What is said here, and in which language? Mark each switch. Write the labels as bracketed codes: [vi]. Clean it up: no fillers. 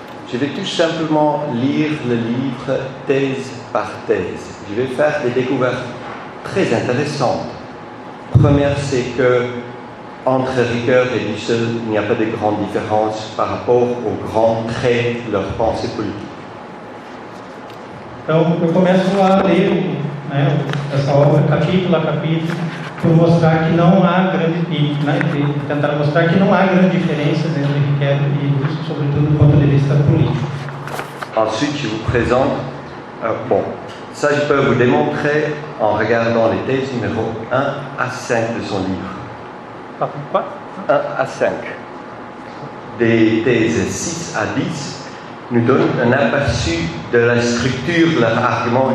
[fr] Je vais tout simplement lire le livre thèse par thèse. Je vais faire des découvertes très intéressantes. Première, c'est que entre Ricoeur et Dussel, il n'y a pas de grande différence par rapport aux grands traits de leur pensée politique. [pt] Então, eu começo a ler essa obra capítulo a capítulo, por mostrar que não há tentar mostrar que não há grandes diferenças entre Ricoeur e Dussel, sobretudo do ponto de vista político. [fr] Ensuite, je vous présente, ça je peux vous démontrer en regardant les thèses numéro 1 à 5 de son livre. Quoi 1 à 5. Des thèses 6 à 10 nous donnent un aperçu de la structure de leur argument.